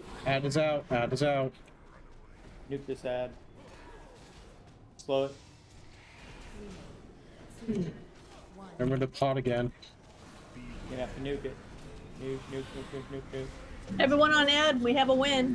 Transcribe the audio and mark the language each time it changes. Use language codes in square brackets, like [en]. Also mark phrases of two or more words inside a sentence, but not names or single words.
[en] Ad is out, ad is out. Nuke this ad. Slow it. Remember the pot again. You're gonna have to nuke it. Nuke, nuke, nuke, nuke, nuke, nuke. Everyone on ad, we have a win.